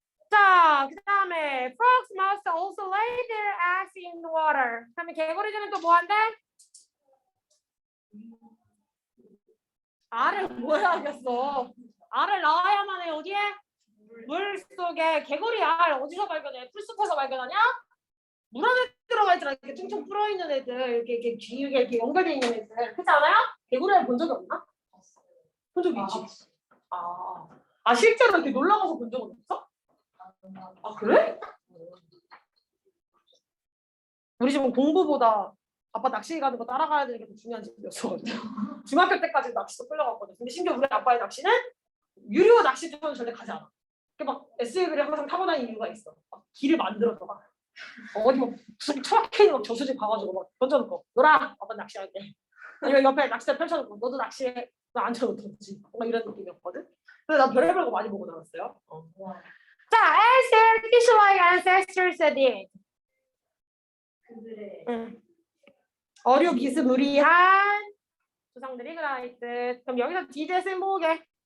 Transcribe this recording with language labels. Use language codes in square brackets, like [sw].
[en] 자, 그 다음에 frogs must also lay their eggs in the water. [ko] 그다음에 개구리들은 또 뭐 한대? 알을 뭐 해야겠어? 알을 낳아야만 해. 어디에? 물 속에 개구리 알 어디서 발견해? 풀숲에서 발견하냐? 물 안에 들어가 있잖아. 이렇게 퉁퉁 불어 있는 애들, 이렇게 길게 이렇게 연결돼 있는 애들, 그렇지 않아요? 개구리알 본 적이 없나? 본 적이 있지. 아 실제로 이렇게 놀러 가서 본 적은 없어? 아 그래? 우리 집은 공부보다 아빠 낚시 가는 거 따라가야 되는 게 더 중요한 집이었어가지고 중학교 때까지 낚시도 끌려갔거든. 근데 심지어 우리 아빠의 낚시는 유료 낚시터는 절대 가지 않아. 막 SUV를 항상 타고 다니는 이유가 있어. 막 길을 만들어서 막 어디 막 무슨 처박혀 있는 막 저수지 가가지고 막 던져놓고 놀아 아빠 낚시할게. 아니면 옆에 낚싯대 펼쳐놓고 너도 낚시해. 나 앉혀놓던지 막 이런 느낌이었거든. 그래서 나 별의별 거 많이 보고 나왔어요. [en] 자, as their fish-like ancestors did. [ko] 그들의 어류기스무리한 조상들이 그라있듯. 그럼 여기서 did을 뭐게?